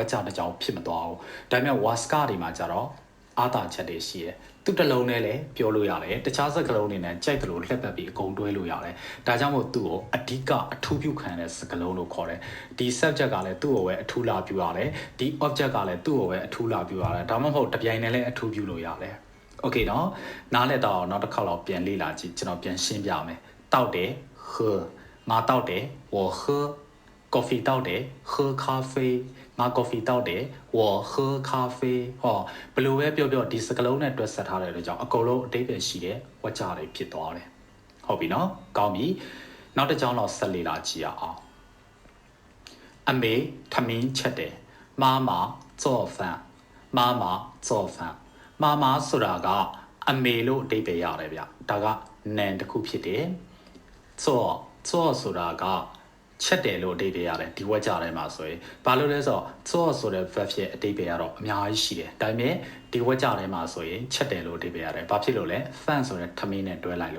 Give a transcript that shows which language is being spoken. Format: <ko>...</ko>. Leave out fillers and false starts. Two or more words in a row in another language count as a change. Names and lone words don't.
<my>က်ကြတစ်ကြောင်ဖြစ်မသွားဘူးဒါပေမဲ့ဝါစကတွေမှာကြတော့အာသာချက်တွေရှိတယ်သူတလုံးနဲ့လည်းပြောလို့ရတယ်တခြားစကားလုံးတွေနဲ့ကြိုက်တယ်လို့လှက်ပတ်ပြီးအကုန်တွဲလို့ရတယ်ဒါကြောင့်မို့သူ့ကိုအဓိကအထူးပြုခံတဲ့စကားလုံးလို့ခေါ် တယ်ဒီ subject ကလည်းသူ့ကိုပဲအထူးလာပြုရတယ်ဒီ object ကလည်းသူ့ကိုပဲအထူးလာပြုရတယ်ဒါမှမဟုတ်တပြိုင်တည်းလည်းအထူးပြုလို့ရတယ်</my> <th>โอเคเนาะ</th> <my>နားလည်တော့နောက်တစ်ခါတော့ပြန်လေ့လာကြည့်ကျွန်တော် ပြန်ရှင်းပြမယ်တောက်တယ်喝ငါတောက်တယ်</my> <zh>我喝</zh> <my>coffee တောက်တယ်</my> <zh>喝咖啡</zh> <my>ငါ coffee တောက်တယ်</my> <zh>我喝咖啡</zh> <my>ဟောဘယ်လိုပဲ ပြောဒီစကလုံးနဲ့တွဲဆက်ထားတဲ့အတွက်ကြောင့်အကုန်လုံးအတိတ်ပဲရှိတယ်ဝါကြတွေဖြစ်သွားတယ်ဟုတ်ပြီနော် ကောင်းပြီနောက်တစ်ကြောင်းတော့ဆက်လေ့လာကြည့်ရအောင်အမေထမင်းချက်တယ်</my> <zh>妈妈做饭妈妈做饭</zh> <my>妈妈ဆိုတာကအမေလို့အဓိပ္ပာယ်ရတယ်ဗျဒါကနန်တစ်ခုဖြစ်တယ်做ဆိုတာကချက်တယ်လို့အဓိပ္ပာယ်ရတယ်ဒီဝက်ကြထဲမှာဆိုရင်ဘာလို့လဲဆိုတော့ဆိုတဲ့ verb ရဲ့အဓိပ္ပာယ်ကတော့အများကြီးရှိတယ်ဒါပေမဲ့ဒီဝက်ကြထဲမှာဆိုရင်ချက်တယ်လို့အဓိပ္ပာယ်ရတယ်ဘာဖြစ်လို့လဲ fan ဆိုတဲ့ထမင်းနဲ့တွဲလိုက်လို့ဟ</my>